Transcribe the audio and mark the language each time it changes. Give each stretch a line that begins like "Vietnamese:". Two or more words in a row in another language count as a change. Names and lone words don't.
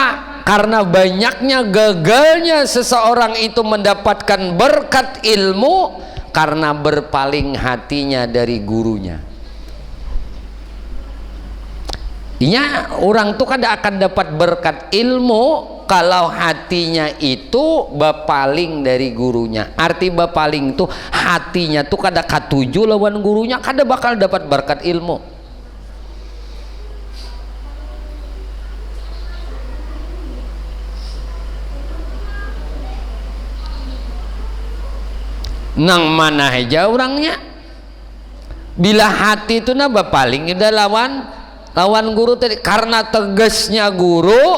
Indonesian: Karena banyaknya gagalnya seseorang itu mendapatkan berkat ilmu karena berpaling hatinya dari gurunya.
Banjar: Intinya orang tuh kada akan dapat berkat ilmu kalau hatinya itu berpaling dari gurunya. Arti berpaling tuh hatinya tuh kada katuju lawan gurunya, kada bakal dapat berkat ilmu. Nang mana aja orangnya bila hati itu napa paling udah lawan guru tadi karena tegasnya guru.